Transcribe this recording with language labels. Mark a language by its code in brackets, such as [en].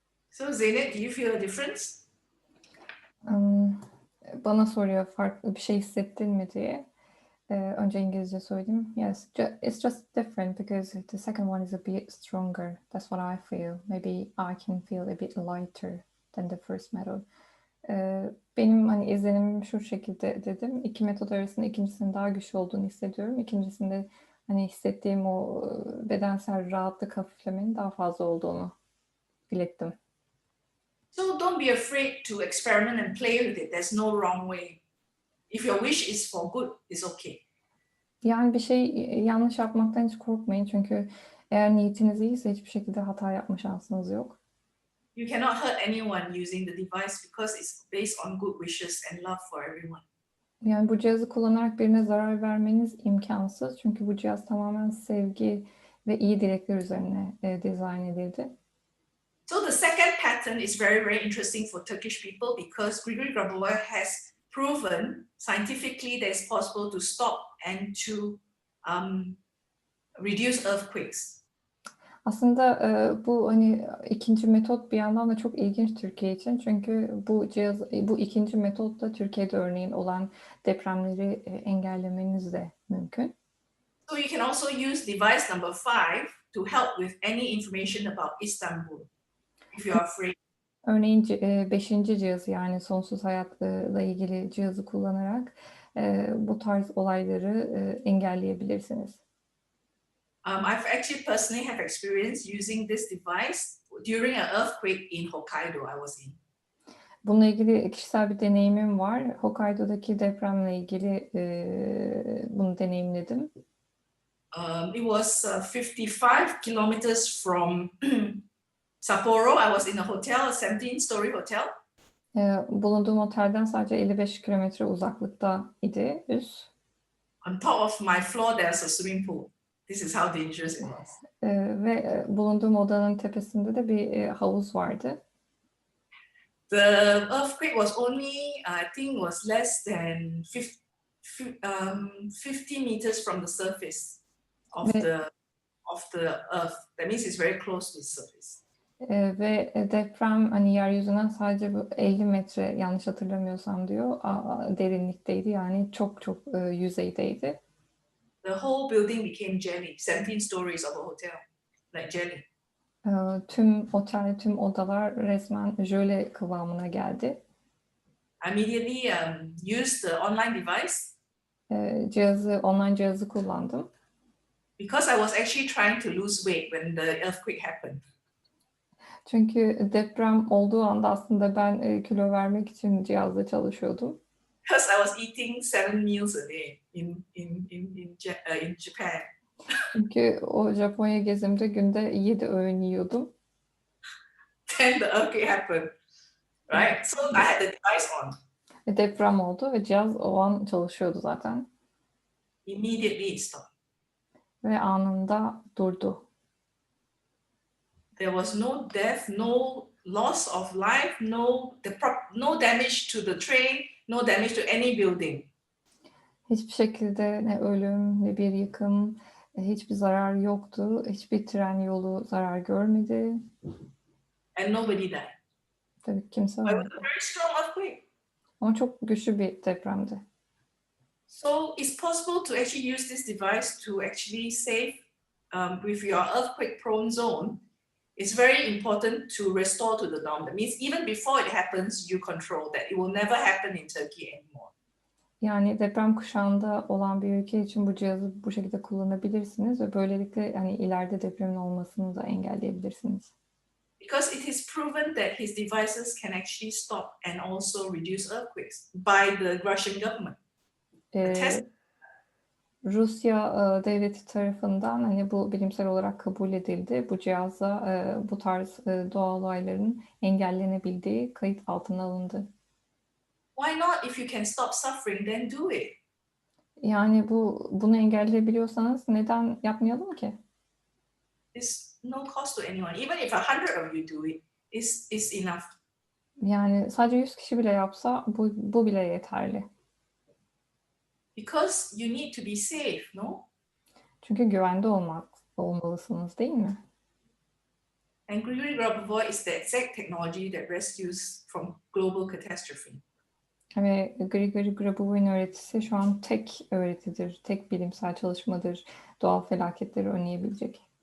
[en] So Zeynep, do you feel a difference? [tr] Bana soruyor farklı bir şey hissettin mi diye. Önce İngilizce söyleyeyim. [en] Yes, it's just different because the second one is a bit stronger. That's what I feel. Maybe I can feel a bit lighter than the first method. [tr] Benim hani izlenimim şu şekilde dedim. İki metod arasında ikincisinin daha güçlü olduğunu hissediyorum. İkincisinde hani hissettiğim o bedensel rahatlık, hafiflemenin daha fazla olduğunu ilettim. [en] So don't be afraid to experiment and play with it. There's no wrong way. If your wish is for good, it's okay. [tr] Yani bir şey yanlış yapmaktan hiç korkmayın. Çünkü eğer niyetiniz iyiyse hiçbir şekilde hata yapma şansınız yok. [en] You cannot hurt anyone using the device because it's based on good wishes and love for everyone. [tr] Yani bu cihazı kullanarak birine zarar vermeniz imkansız. Çünkü bu cihaz tamamen sevgi ve iyi dilekler üzerine dizayn edildi. [en] So the second pattern is very, very interesting for Turkish people because Grigori Grabovoy has proven scientifically that it's possible to stop and to reduce earthquakes. [tr] Aslında bu hani ikinci metot bir yandan da çok ilginç Türkiye için. Çünkü bu ikinci metot da Türkiye'de örneğin olan depremleri engellemeniz de mümkün. [en] So you can also use device number 5 to help with any information about Istanbul if you are afraid. [tr] Örneğin 5. cihazı yani sonsuz hayatla ilgili cihazı kullanarak bu tarz olayları engelleyebilirsiniz. [en] I've actually personally have experience using this device during an earthquake in Hokkaido I was in. [tr] Bununla ilgili kişisel bir deneyimim var. Hokkaido'daki depremle ilgili bunu deneyimledim. [en] It was 55 kilometers from Sapporo. I was in a hotel, a 17-story hotel. [tr] Bulunduğum otelden sadece 55 kilometre uzaklıkta idi üs. [en] On top of my floor there's a swimming pool. This is how dangerous it was. [tr] Ve bulunduğum odanın tepesinde de bir havuz vardı. [en] The earthquake was only, I think, was less than 50 meters from the surface of the earth. That means it's very close to the surface. [tr] Ve deprem hani yeryüzünden sadece 50 metre yanlış hatırlamıyorsam diyor derinlikteydi, yani çok yüzeydeydi. [en] The whole building became jelly. 17 stories of a hotel, like jelly. [tr] Tüm otel, tüm odalar resmen jöle kıvamına geldi. [en] I immediately used the online device [tr] Online cihazı kullandım. [en] because I was actually trying to lose weight when the earthquake happened. [tr] Çünkü deprem olduğu anda aslında ben kilo vermek için cihazla çalışıyordum. [en] Because I was eating 7 meals a day in Japan. [tr] Çünkü o Japonya gezimde günde 7 öğün yiyordum. [en] Then the earthquake happened, right? So I had the device on. [tr] Deprem oldu ve cihaz o an çalışıyordu zaten. [en] Immediately it stopped. [tr] Ve anında durdu. [en] There was no death, no loss of life, no damage to the train, no damage to any building. [tr] Hiçbir şekilde ne ölüm, ne bir yıkım, hiçbir zarar yoktu. Hiçbir tren yolu zarar görmedi. [en] And nobody died. [tr] Tabii kimse [en] But it [tr] ölmedi. [en] was a very strong earthquake. [tr] Ama çok güçlü bir depremdi. [en] So it's possible to actually use this device to actually save with your earthquake-prone zone. It's very important to restore to the norm. That means even before it happens, you control that. It will never happen in Turkey anymore. [tr] Yani deprem kuşağında olan bir ülke için bu cihazı bu şekilde kullanabilirsiniz ve böylelikle hani ileride depremin olmasını da engelleyebilirsiniz. [en] Because it is proven that his devices can actually stop and also reduce earthquakes by the Russian government. [tr] Rusya devleti tarafından hani bu bilimsel olarak kabul edildi. Bu cihazla bu tarz doğal olayların engellenebildiği kayıt altına alındı. [en] Why not? If you can stop suffering, then do it. [tr] Yani bunu engelleyebiliyorsanız neden yapmayalım ki? [en] It's no cost to anyone. Even if 100 of you do it, it's enough. [tr] Yani sadece 100 kişi bile yapsa bu bile yeterli. [en] Because you need to be safe, no? [tr] Çünkü güvende olmalısınız, değil mi? [en] And Grigori Grabovoi is the exact technology that rescues from global catastrophe. [tr] Ve Grigori Grabovoy'un öğretisi şu an tek öğretidir, tek bilimsel çalışmadır doğal felaketleri önleyebilecek.